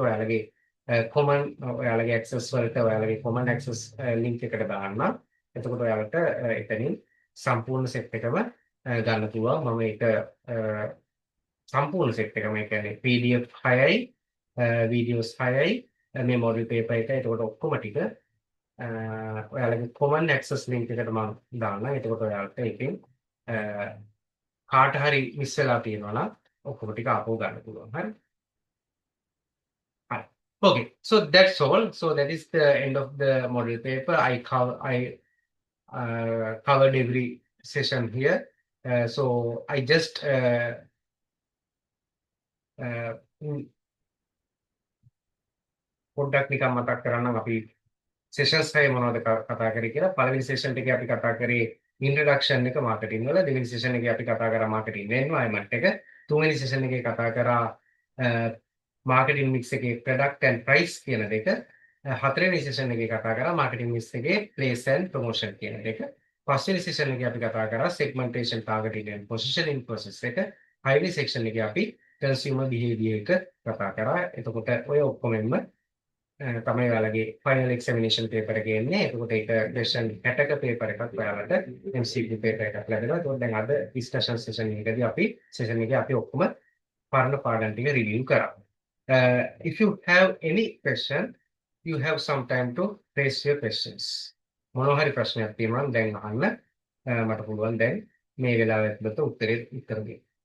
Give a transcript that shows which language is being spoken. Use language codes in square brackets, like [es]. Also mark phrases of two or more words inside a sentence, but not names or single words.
[si] ඔයාලගේ common ඔයාලගේ access වලට ඔයාලගේ [en] common access link [si] එකට දාන්නම් එතකොට ඔයාලට එතනින් සම්පූර්ණ set එකම ගන්න පුළුවන් මම ඒක සම්පූර්ණ set එකම ඒ කියන්නේ PDF 6යි videos 6යි මේ [en] model paper [si] එක එතකොට ඔක්කොම ටික ඔයාලගේ [en] common access link [si] එකට මම දාන්නම් එතකොට ඔයාලට ඒකෙන් කාට හරි මිස් වෙලා තියෙනවා නම් ඔක්කොම ටික ආපහු ගන්න පුළුවන් හරි [en] හරි okay so that's all so that is the end of the model paper I covered every session here so I just [si] පොඩ්ඩක් නිකන් මතක් කරන්නම් අපි sessions එකේ මොනවද කතා කරේ කියලා පළවෙනි session එකේ අපි කතා කරේ introduction එක marketing වල දෙවෙනි session එකේ අපි කතා කරා [en] marketing environment [si] එක තුන්වෙනි session එකේ කතා කරා [en] marketing mix [si] එකේ [en] product and price [si] කියන දෙක හතරවෙනි session එකේ කතා කරා [en] marketing mix [si] එකේ [en] place and promotion [si] කියන දෙක පස්වෙනි session එකේ අපි කතා කරා [en] segmentation targeting and positioning process [si] එක හයවෙනි section එකේ අපි [en] consumer behavior [si] එක කතා කරා එතකොට ඔය ඔක්කොමෙන්ම තමයි ඔයාලගේ [en] final examination paper [si] එක එන්නේ. එතකොට ඒක question 60ක paper එකක් ඔයාලට [en] MCQ paper [si] එකක් ලැබෙනවා. ඒකෝට දැන් අද [en] discussion session [si] එකේදී අපි session එකේ අපි ඔක්කොම පරණ පාඩම් ටික review කරා. [en] If you have any question, you have some time to raise your questions. [si] මොනවා හරි ප්‍රශ්නයක් තියෙනවා නම් දැන් අහන්න. මට පුළුවන් දැන් මේ වෙලාවට උත්තර දෙන්න.